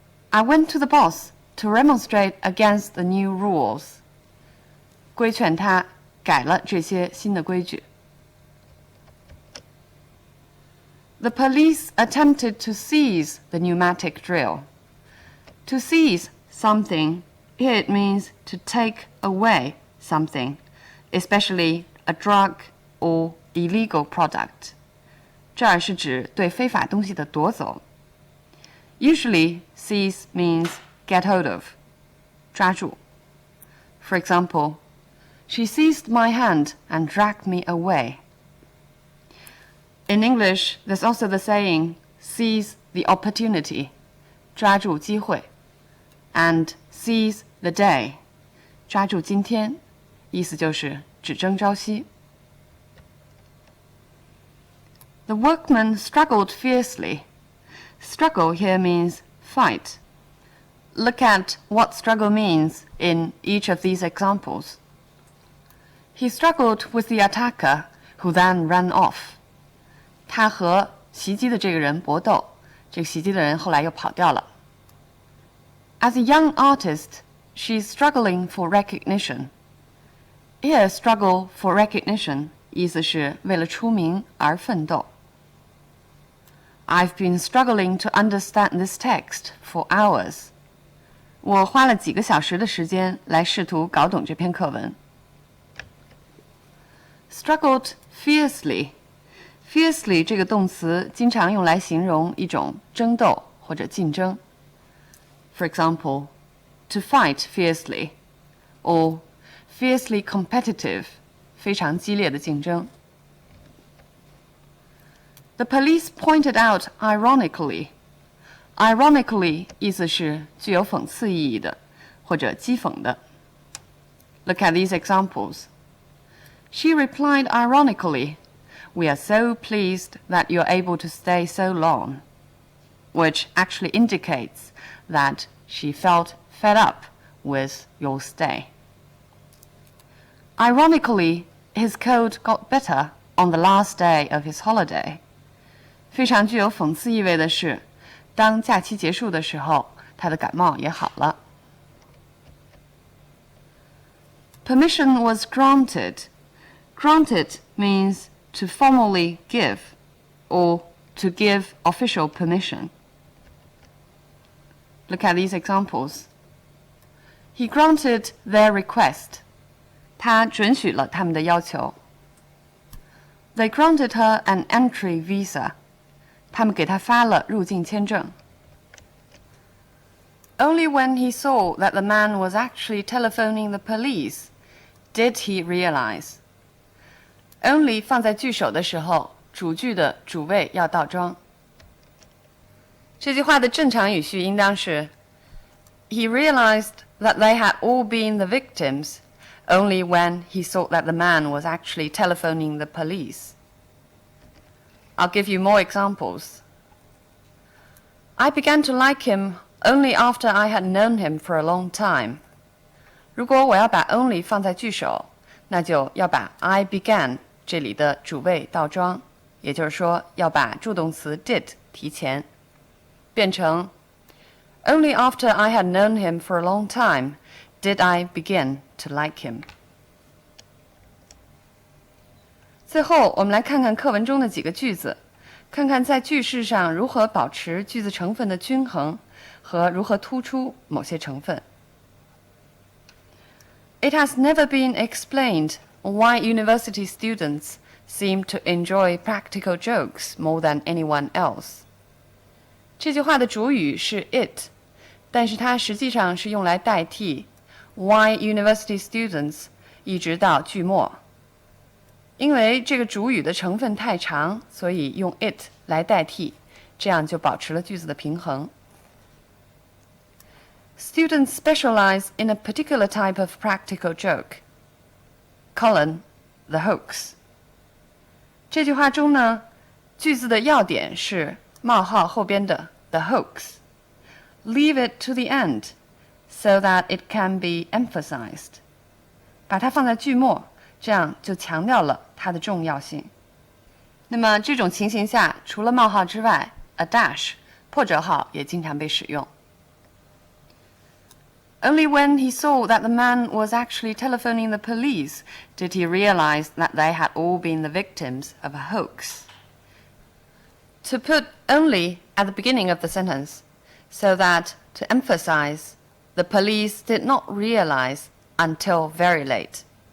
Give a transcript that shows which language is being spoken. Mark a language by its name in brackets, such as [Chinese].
[English] I went to the boss to remonstrate against the new rules. [Chinese] 规劝他改了这些新的规矩。 [English] The police attempted to seize the pneumatic drill. To seize something, here it means to take away something, especially a drug or illegal product. [Chinese] 这儿是指对非法东西的夺走。 [English] Usually, seize means get hold of, [Chinese] 抓住。 [English] For example, she seized my hand and dragged me away. In English, there's also the saying, seize the opportunity, [Chinese] 抓住机会, [English] and seize the day, [Chinese] 抓住今天，意思就是只争朝夕。 [English] The workman struggled fiercely. Struggle here means fight. Look at what struggle means in each of these examples. He struggled with the attacker, who then ran off. [Chinese] 他和袭击的这个人搏斗，这个袭击的人后来又跑掉了。 [English] As a young artist, she's struggling for recognition. Here, struggle for recognition [Chinese] 意思是为了出名而奋斗。 [English] I've been struggling to understand this text for hours. [Chinese] 我花了几个小时的时间来试图搞懂这篇课文。 [English] Struggled fiercely. [Chinese] Fiercely 这个动词经常用来形容一种争斗或者竞争。 [English] For example, to fight fiercely, or fiercely competitive, [Chinese] 非常激烈的竞争。 [English] The police pointed out ironically. [Chinese] Ironically 意思是具有讽刺意义的，或者讥讽的。 [English] Look at these examples. She replied ironically, "We are so pleased that you're able to stay so long," which actually indicates that she felt fed up with your stay. Ironically, his cold got better on the last day of his holiday. [Chinese] 非常具有讽刺意味的是，当假期结束的时候，他的感冒也好了。 [English] Permission was granted. Granted means to formally give, or to give official permission. Look at these examples. He granted their request. [Chinese] 他准许了他们的要求。 [English] They granted her an entry visa. [Chinese] 他们给她发了入境签证。 [English] Only when he saw that the man was actually telephoning the police did he realize. [Chinese] Only 放在句首的时候，主句的主谓要倒装。这句话的正常语序应当是 [English] He realized that they had all been the victims only when he saw that the man was actually telephoning the police. I'll give you more examples. I began to like him only after I had known him for a long time. [Chinese] 如果我要把 only 放在句首，那就要把 [English] I began [Chinese] 这里的主谓倒装，也就是说要把助动词 did 提前，变成 [English] Only after I had known him for a long time did I begin to like him. [Chinese] 最后，我们来看看课文中的几个句子，看看在句式上如何保持句子成分的均衡和如何突出某些成分。 [English] It has never been explained why university students seem to enjoy practical jokes more than anyone else. [Chinese] 这句话的主语是 it, 但是它实际上是用来代替 [English] why university students [Chinese] 一直到句末。因为这个主语的成分太长，所以用 it 来代替，这样就保持了句子的平衡。 [English] Students specialize in a particular type of practical joke. Colon, the hoax. [Chinese] 这句话中呢，句子的要点是冒号后边的 [English] the hoax. Leave it to the end so that it can be emphasized. [Chinese] 把它放在句末，这样就强调了它的重要性。那么这种情形下，除了冒号之外 ，a dash 破折号也经常被使用。 [English] Only when he saw that the man was actually telephoning the police did he realize that they had all been the victims of a hoax. To put only at the beginning of the sentence, so that to emphasize, the police did not realize until very late.